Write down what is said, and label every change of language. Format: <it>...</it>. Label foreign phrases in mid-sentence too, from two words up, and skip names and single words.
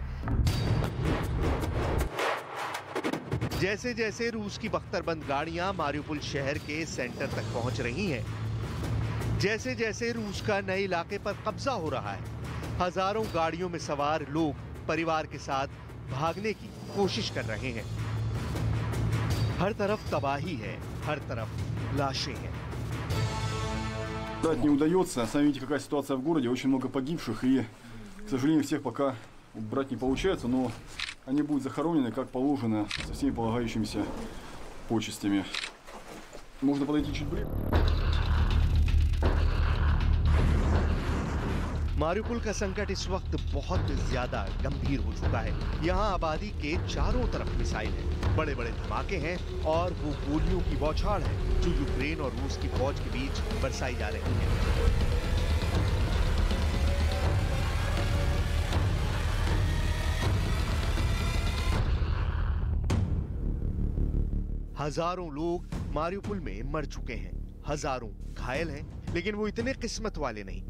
<hi>जैसे जैसे रूस की बख्तरबंद गाड़ियां मारिउपोल शहर के सेंटर तक पहुंच रही हैं, जैसे जैसे रूस का नए इलाके पर कब्जा हो रहा है, हजारों गाड़ियों में सवार लोग परिवार के साथ भागने की कोशिश कर रहे हैं। हर तरफ तबाही है, हर तरफ लाशें हैं।</hi> <ru>Не удается. Сами видите, какая ситуация в городе. Очень много погибших. И, к сожалению, всех пока убрать не получается. Но они будут захоронены, как положено, со всеми полагающимися почестями. Можно подойти чуть ближе.</ru> <hi>मारियुपोल का संकट इस वक्त बहुत ज्यादा गंभीर हो चुका है। यहाँ आबादी के चारों तरफ मिसाइल है, बड़े बड़े धमाके हैं और वो गोलियों की बौछार है जो यूक्रेन और रूस की फौज के बीच बरसाई जा रही है। हजारों लोग मारियुपोल में मर चुके हैं, हजारों घायल हैं, लेकिन वो इतने किस्मत वाले नहीं।</hi>